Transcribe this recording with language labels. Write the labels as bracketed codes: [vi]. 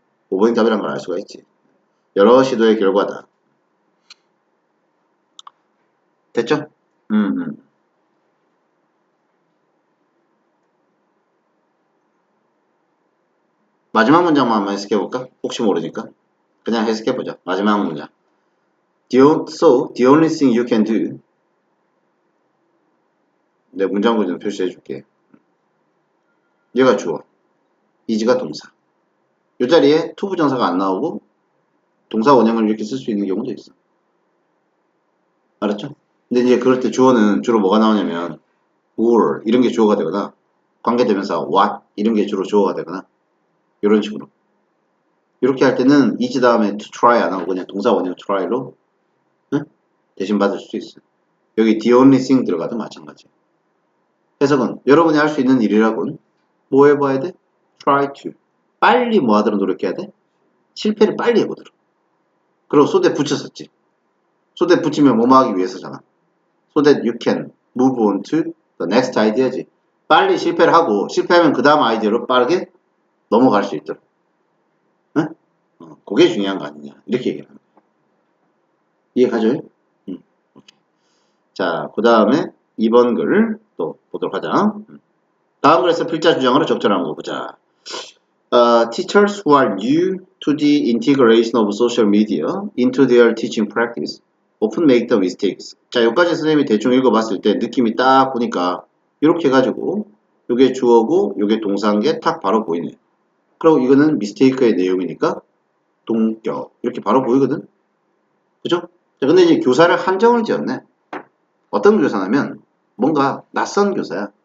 [ko] 5번이 답이라는 걸 알 수가 있지. 여러 시도의 결과다. 됐죠? 마지막 문장만 한번 해석해볼까? 혹시 모르니까. 그냥 해석해보자. 마지막 문장. [en] So, the only thing you can do. [ko] 내 문장 구조 표시해줄게. 얘가 주어. is가 동사. 이 자리에 to 부정사가 안 나오고 동사 원형을 이렇게 쓸 수 있는 경우도 있어. 알았죠? 근데 이제 그럴 때 주어는 주로 뭐가 나오냐면 or 이런 게 주어가 되거나 관계대명사 what 이런 게 주로 주어가 되거나 이런 식으로. 이렇게 할 때는 is 다음에 [en] to try [ko] 안 하고 그냥 동사 원형 try로 대신 받을 수 있어. 여기 the only thing 들어가도 마찬가지. 해석은 여러분이 할 수 있는 일이라곤 뭐 해봐야 돼? [en] try to. [ko] 빨리 뭐 하도록 노력해야 돼? 실패를 빨리 해보도록. 그리고 so that 붙였었지. so that 붙이면 뭐뭐 하기 위해서잖아. [en] so that you can move on to the next idea지. [ko] 빨리 실패를 하고 실패하면 그 다음 아이디어로 빠르게 넘어갈 수 있도록. 응? 그게 중요한 거 아니냐. 이렇게 얘기하는 거야. 이해가죠? 자, 그 다음에 2번 글 또 보도록 하자. 다음 글에서 필자 주장으로 적절한 거 보자. [en] Teachers who are new to the integration of social media into their teaching practice often make the mistakes. [ko] 자, 여기까지 선생님이 대충 읽어봤을 때 느낌이 딱 보니까 이렇게 해가지고 요게 주어고 요게 동사인 게 딱 바로 보이네. 그리고 이거는 mistake의 내용이니까 동격 이렇게 바로 보이거든. 그죠? 자, 근데 이제 교사를 한정을 지었네. 어떤 교사냐면 뭔가 낯선 교사야.